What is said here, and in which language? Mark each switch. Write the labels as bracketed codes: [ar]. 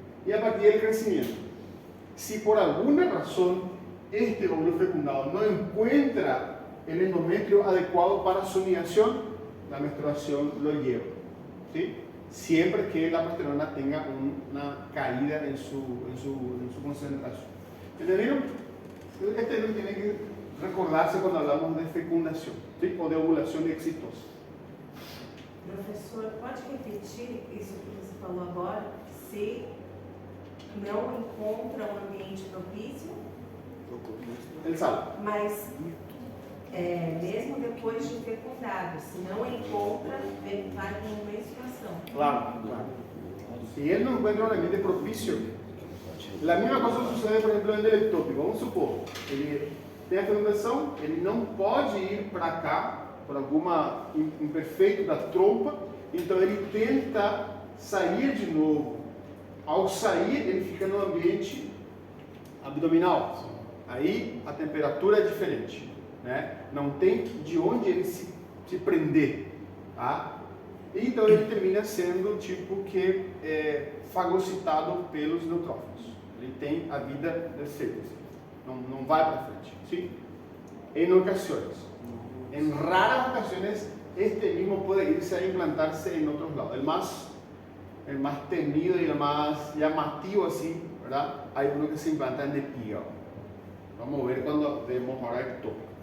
[es] Y a partir del crecimiento. Si por alguna razón este óvulo fecundado no encuentra el endometrio adecuado para su nidación, la menstruación lo lleva. ¿Sí? Siempre que la progesterona tenga una caída en su concentración. ¿Entendieron? Este no tiene que recordarse cuando hablamos de fecundación, ¿sí? O de ovulación exitosa. [pt] Professor, pode repetir isso que você falou agora? Se não encontra um ambiente propício, Ele sabe. mas mesmo depois de fecundado, se não encontra, vai com menstruação. Claro, claro. [es] Si él no encuentra un ambiente propicio, la misma cosa sucede, por ejemplo, en el ectópico. [pt] Vamos supor, ele tem a fecundação, ele não pode ir para cá, por alguma imperfeito da trompa, então ele tenta sair de novo. Ao sair, ele fica no ambiente abdominal. Aí a temperatura é diferente, né? Não tem de onde ele se prender, tá? Então ele termina sendo tipo que fagocitado pelos neutrófilos. Ele tem a vida desfeita, não vai para frente, ¿sí? [es] En ocasiones, en raras ocasiones, este mismo puede irse a implantarse en otros lados. El más temido y el más llamativo así, ¿verdad? Hay uno que se implanta en el hígado. Vamos a ver cuando vemos ahora ectópico.